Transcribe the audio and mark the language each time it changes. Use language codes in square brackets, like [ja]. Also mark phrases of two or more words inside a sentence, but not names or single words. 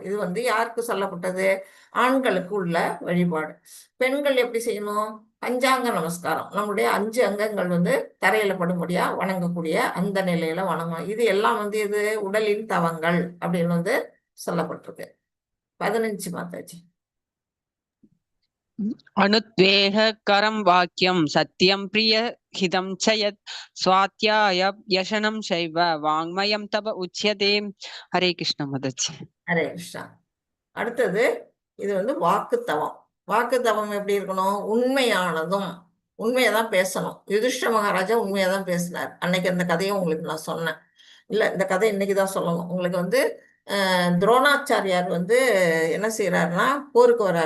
[ta] இது யாருக்கு சொல்லப்பட்டது? ஆண்களுக்கு உள்ள வழிபாடு. பெண்கள் எப்படி செய்யணும்? பஞ்சாங்க நமஸ்காரம். நம்முடைய 5 அங்கங்கள் தரையில படும்படியா வணங்கக்கூடிய அந்த நிலையில வணங்கணும். இது எல்லாம் இது உடலின் தவங்கள் அப்படின்னு சொல்லப்பட்டிருக்கு. 15 மாதாஜி. [sa] अनुद्वेगकरं वाक्यं सत्यं प्रियहितं च यत् स्वाध्याय व्यसनं चैव वाङ्मयं तव उच्यते. हरे कृष्ण मदच्छि. [ta] ஹரே கிருஷ்ணா. அடுத்தது இது வாக்குத்தவம். வாக்குத்தவம் எப்படி இருக்கணும்? உண்மையானதும் உண்மையதான் பேசணும். யுதிஷ்ட மகாராஜா உண்மையாதான் பேசினார். அன்னைக்கு அந்த கதையை உங்களுக்கு நான் சொன்னேன். இல்ல, இந்த கதை இன்னைக்குதான் சொல்லணும். உங்களுக்கு துரோணாச்சாரியார் என்ன செய்யறாருன்னா போருக்கு வர்றாரு.